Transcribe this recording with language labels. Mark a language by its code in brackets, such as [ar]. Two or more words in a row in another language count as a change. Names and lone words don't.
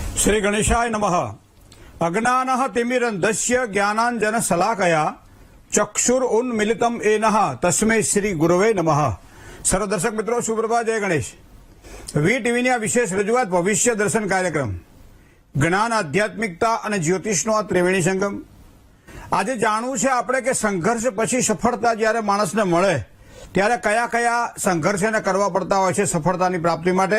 [sa] श्री गणेशाय नमः। अज्ञानः तिमिरन्धस्य ज्ञानाञ्जन शलाकया चक्षुरुन्मीलितं येनः तस्मै श्री गुरवे नमः। [hi] सर्व दर्शक मित्रों सुप्रभात, जय गणेश। [gu] વી ટીવીની આ વિશેષ રજૂઆત ભવિષ્ય દર્શન કાર્યક્રમ, જ્ઞાન, આધ્યાત્મિકતા અને જ્યોતિષનો આ ત્રિવેણી સંગમ। આજે જાણવું છે આપણે કે સંઘર્ષ પછી સફળતા જ્યારે માણસને મળે ત્યારે કયા કયા સંઘર્ષ એને કરવા પડતા હોય છે સફળતાની પ્રાપ્તિ માટે।